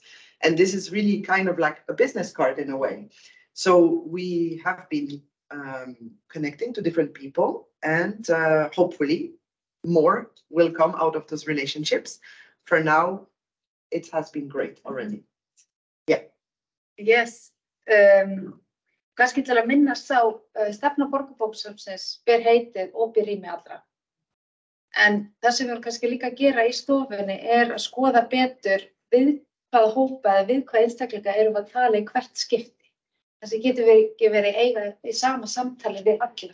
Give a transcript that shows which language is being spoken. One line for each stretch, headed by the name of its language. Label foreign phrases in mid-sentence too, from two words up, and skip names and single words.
English: And this is really kind of like a business card in a way. So we have been connecting to different people, and hopefully more will come out of those relationships. For now, it has been great already. Yeah. Yes.
Icelandic: Kannski til að minnast á stefna Borgarbókasafnsins ber heitið opið rými allra. En það sem við erum kannski líka að gera í stofunni er að skoða betur við hvaða hópa eða við hvaða einstaklinga erum við að tala í hvert skipti. Þessi getur við ekki verið eiga í sama samtali við alla.